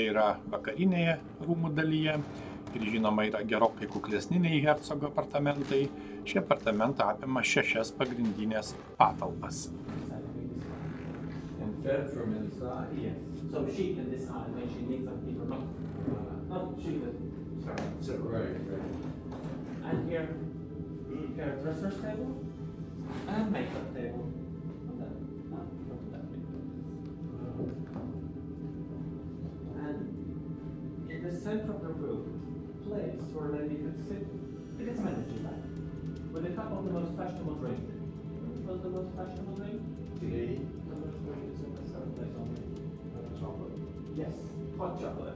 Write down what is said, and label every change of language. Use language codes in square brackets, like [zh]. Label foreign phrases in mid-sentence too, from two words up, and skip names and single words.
[lt] yra vakarinėje rūmų dalyje ir žinoma yra gerokai kuklesni nei hercogo apartamentai. Šie apartamentai apima 6 pagrindinės patalpas. [en] And fed from inside? Yes. So she can decide when she needs some people. Not she, but sorry. Right. And here dresser's table and makeup table. And in the center of the room, place where a lady could sit in its energy back with a cup of the most fashionable drink. What was the most fashionable drink? Tea? The most drink is in the third place only. Chocolate? Yes, hot chocolate.